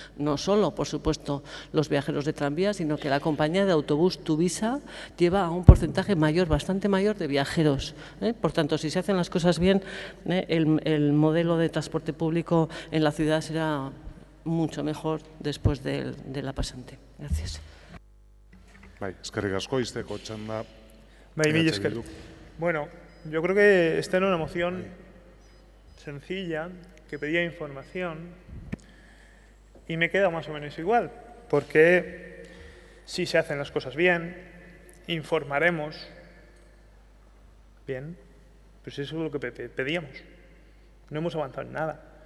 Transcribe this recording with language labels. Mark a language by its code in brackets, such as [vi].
[es] No solo, por supuesto, los viajeros de tranvía, sino que la compañía de autobús Tuvisa lleva a un porcentaje mayor, bastante mayor de viajeros. Por tanto, si se hacen las cosas bien, el modelo de transporte público en la ciudad será mucho mejor después de la pasante. Gracias. [eu] Eskerrik asko, izteko txanda. Mil esker. [es] Bueno, yo creo que esta era una moción sencilla, que pedía información, y me queda más o menos igual, porque si se hacen las cosas bien, informaremos bien, pues eso es lo que pedíamos. No hemos avanzado en nada.